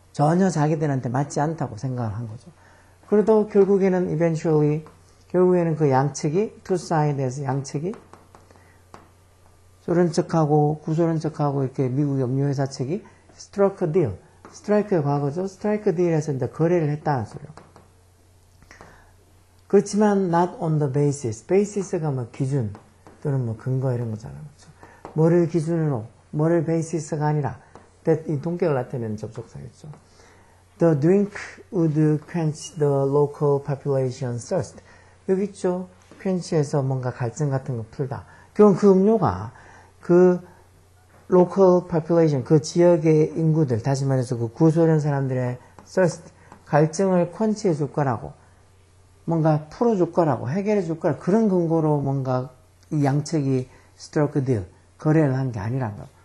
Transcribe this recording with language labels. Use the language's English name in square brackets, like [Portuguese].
[Korean] 전혀 자기들한테 맞지 않다고 생각을 한 거죠. 그래도 결국에는 eventually, 결국에는 그 양측이, [English] two side [Korean] 에서 양측이 소련 측하고 구소련 측하고 이렇게 미국의 음료회사 측이 [English] struck a deal. [Korean] 스트라이크의 과거죠. 스트라이크 딜에서 이제 거래를 했다는 소리요. [English] 그렇지만 not on the basis. [Korean] basis가 뭐 기준 또는 뭐 근거 이런 거잖아요. 그렇죠? 뭐를 기준으로, 뭐를 basis가 아니라 이 동격을 나타내는 접속사겠죠. [English] The drink would quench the local population thirst. [Korean] 여기 있죠. quench에서 뭔가 갈증 같은 거 풀다. 그럼 그 음료가 그 [English] local population, [Korean] 그 지역의 인구들, 다시 말해서 그 구소련 사람들의 thirst, 갈증을 퀀치해 줄 거라고, 뭔가 풀어줄 거라고, 해결해 줄 거라고, 그런 근거로 뭔가 이 양측이 [English] struck a deal, [Korean] 거래를 한 게 아니란 거예요.